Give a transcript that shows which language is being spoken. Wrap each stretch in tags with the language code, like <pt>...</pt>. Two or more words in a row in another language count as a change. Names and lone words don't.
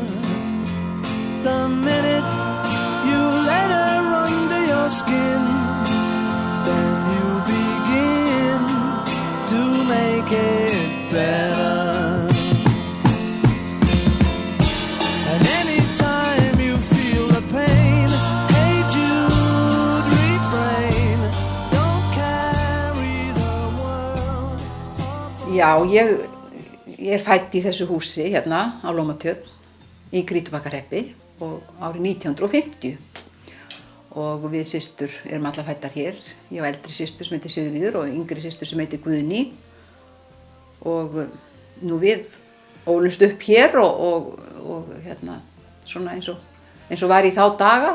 <en>The minute you let her under your skin, then you begin to make it better. And anytime you feel the pain, hey Jude, refrain. Don't carry the world.</en> <is>Já, ég fædd í þessu húsi hérna á Lómatjörn í Grýtubakkahreppi og árið 1950 og við systur erum allar fæddar hér. Ég var eldri systur sem heitir Sigríður og yngri systur sem heitir Guðný og nú við ólumst upp hér og hérna svona eins og var í þá daga.</is>